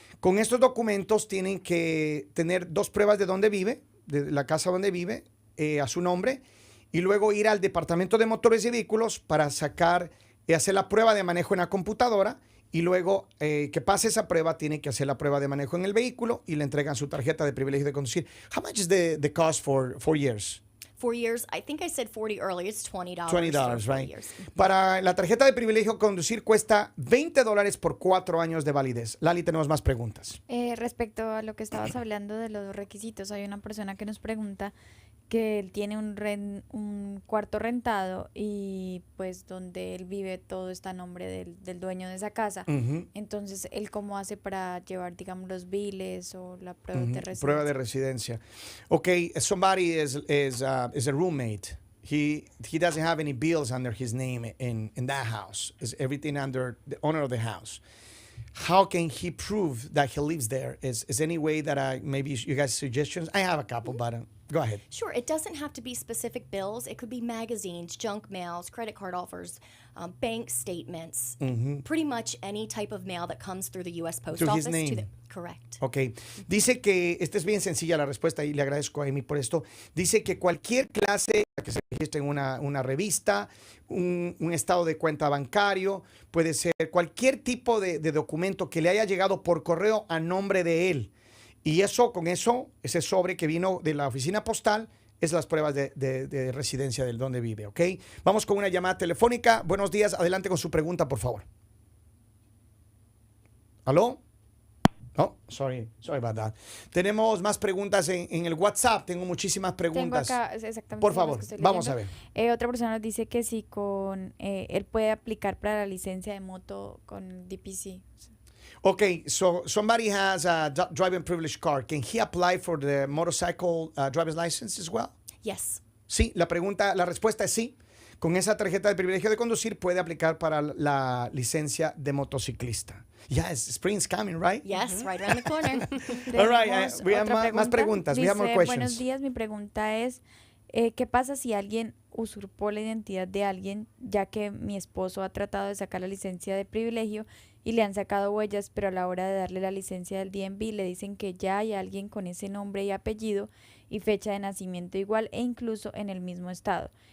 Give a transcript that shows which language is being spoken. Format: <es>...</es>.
<es>Con estos documentos tienen que tener 2 pruebas de dónde vive, de la casa donde vive, a su nombre, y luego ir al Departamento de Motores y Vehículos para hacer la prueba de manejo en la computadora, y luego que pase esa prueba tiene que hacer la prueba de manejo en el vehículo y le entregan su tarjeta de privilegio de conducir.</es> <en>How much is the cost for 4 years? 4 years, I think I said 40 earlier, it's $20. $20, for 4 right? years.</en> <es>Para la tarjeta de privilegio de conducir cuesta $20 por 4 años de validez. Lali, tenemos más preguntas. Respecto a lo que estabas hablando de los requisitos, hay una persona que nos pregunta que él tiene un cuarto rentado y pues donde él vive todo está a nombre del dueño de esa casa. Entonces, ¿él cómo hace para llevar, digamos, los biles o la prueba de residencia? Prueba de residencia.</es> <en>Okay, somebody is a roommate. He doesn't have any bills under his name in that house. Is everything under the owner of the house. How can he prove that he lives there? Is any way that maybe you guys suggestions? I have a couple, but go ahead. Sure, it doesn't have to be specific bills. It could be magazines, junk mails, credit card offers, bank statements, pretty much any type of mail that comes through the U.S. Post To his Office. name. Correct. Ok.</en> <es>Dice que, esta es bien sencilla la respuesta y le agradezco a Amy por esto. Dice que cualquier clase que se registre en una revista, un estado de cuenta bancario, puede ser cualquier tipo de documento que le haya llegado por correo a nombre de él. Y con eso, ese sobre que vino de la oficina postal, es las pruebas de residencia del donde vive, ¿ok? Vamos con una llamada telefónica. Buenos días, adelante con su pregunta, por favor. ¿Aló?</es> <en>Oh, sorry about that.</en> <es>Tenemos más preguntas en el WhatsApp. Tengo muchísimas preguntas. Tengo acá, exactamente. Por las favor, que estoy vamos a leyendo. ver. Otra persona nos dice que si él puede aplicar para la licencia de moto con DPC.</es> <en>Okay, so somebody has a driving privilege card. Can he apply for the motorcycle driver's license as well? Yes.</en> <es>Sí, la respuesta es sí. Con esa tarjeta de privilegio de conducir puede aplicar para la licencia de motociclista.</es> <en>Yes, spring's coming, right? Yes, right around the corner. All right, we have</en> <es>Otra más preguntas. Dice,</es> <en>We have more questions.</en> <es>buenos días, mi pregunta es, ¿qué pasa si alguien usurpó la identidad de alguien, ya que mi esposo ha tratado de sacar la licencia de privilegio y le han sacado huellas, pero a la hora de darle la licencia del DMV le dicen que ya hay alguien con ese nombre y apellido y fecha de nacimiento igual e incluso en el mismo estado?</es>